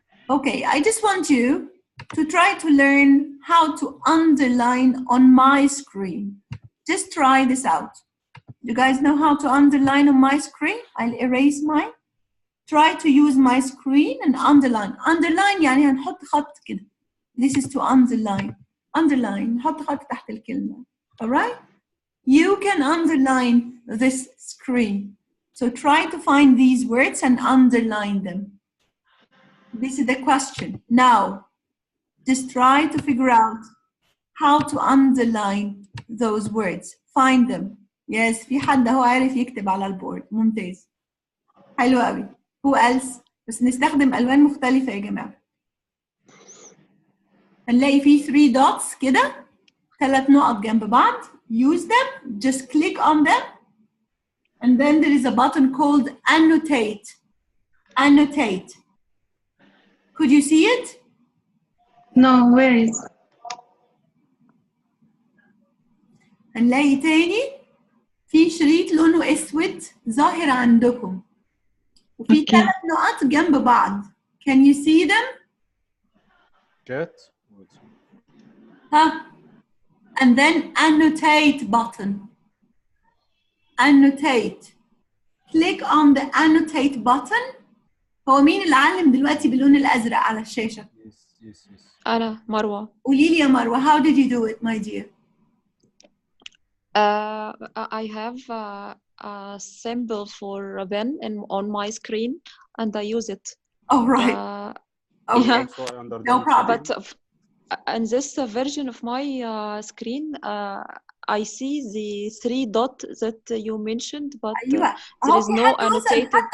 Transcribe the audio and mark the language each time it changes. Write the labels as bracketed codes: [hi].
[en] Okay, I just want you to try to learn how to underline on my screen. Just try this out. You guys know how to underline on my screen? I'll erase mine. Try to use my screen and underline. [ar] Underline يعني هنحط خط كده. [en] This is to underline. Underline. [ar] نحط خط تحت الكلمة. [en] Alright? You can underline this screen. So try to find these words and underline them. This is the question. Now, just try to figure out how to underline those words. Find them. [ar] Yes, في حد هو عارف يكتب على البورد. ممتاز. حلو قوي. [en] Who else? [ar] بس نستخدم ألوان مختلفة يا جماعة. هنلاقي فيه 3 dots كده 3 نقط جنب بعض. [en] Use them. Just click on them. And then there is a button called annotate. Annotate. Could you see it? No, where is? [ar] هنلاقي تاني في شريط لونه اسود ظاهر عندكم وفي 3 نقط جنب بعض. [en] Can you see them? Get. Huh? And then annotate button. Annotate. Click on the annotate button. [ar] هو مين اللي علم دلوقتي باللون الأزرق على الشاشة؟ [en] Yes. [ar] أنا مروة. قولي لي يا مروة, [en] how did you do it, my dear? I have a symbol for a pen on my screen and I use it. Oh, right. Okay. Yeah. No problem. But in this version of my screen, I see the 3 dots that you mentioned, but there is no annotated.